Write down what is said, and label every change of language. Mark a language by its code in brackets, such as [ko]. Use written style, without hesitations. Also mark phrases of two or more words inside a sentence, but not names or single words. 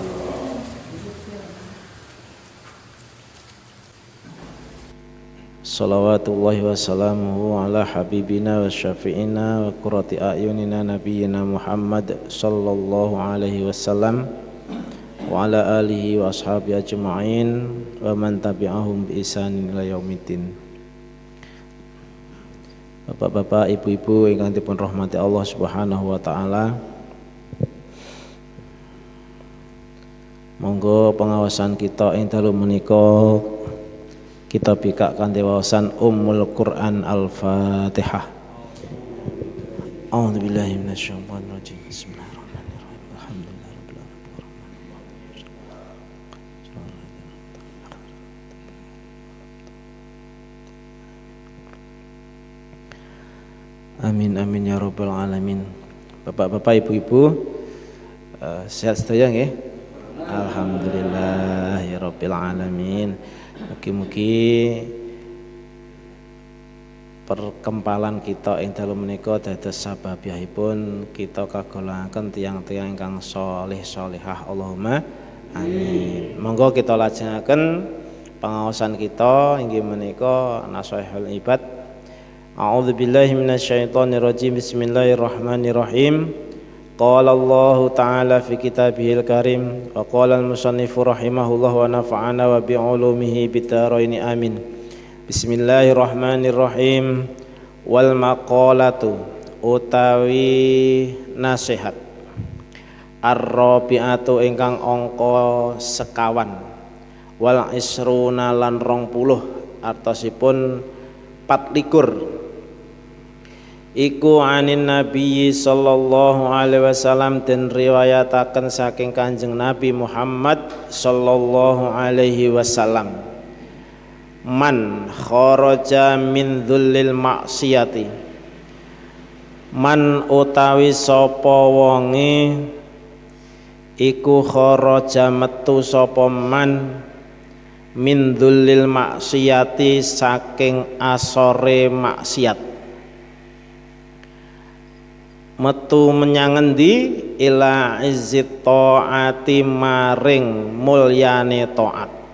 [ar] صلوات الله وسلامه على حبيبنا وشفيعنا وقرة أعيننا نبينا محمد صلى الله عليه وسلم وعلى آله وأصحابه أجمعين ومن تبعهم بإحسان إلى يوم الدين. [jv] Bapak-bapak, ibu-ibu ingkang dipun rahmati [ar] الله سبحانه وتعالى. [jv] Monggo pengawasan kita ing dalu menika kita bikak kanthi wawasan Ummul Quran Al-Fatihah. [ar] أعوذ بالله من الشيطان الرجيم. بسم الله الرحمن الرحيم. الحمد لله رب العالمين. آمين آمين يا رب العالمين. [jv] Bapak-bapak, ibu-ibu, sehat sedaya nggih? [ar] الحمد لله رب العالمين. [jv] Mugi-mugi perkempalan kita ing dalu menika dados sababipun kita kagolongaken tiyang-tiyang ingkang sholih sholihah. [ar] اللهم آمين. [jv] Monggo kita lajengaken pengaosan kita inggih menika Nashihul Ibad. [ar] أعوذ بالله من الشيطان الرجيم. بسم الله الرحمن الرحيم. قال الله تعالى في كتابه الكريم وقال المصنف رحمه الله ونفعنا وبعلومه بالدارين آمين. بسم الله الرحمن الرحيم. والمقالة [jv] utawi nasihat ar-rabi'atu ingkang angka sekawan [ar] والعشرون [jv] lan 20 artosipun 24 iku [ar] عن النبي صلى الله عليه وسلم [jv] dan riwayataken saking Kanjeng Nabi Muhammad [ar] صلى الله عليه وسلم. من خرج من ذل المعصية, [jv] man utawi sapa wonge iku kharaja metu sapa man [ar] من ذل المعصية [jv] saking asore maksiat, metu menyang endi [ar] إلى عز الطاعة [jv] maring mulyane taat.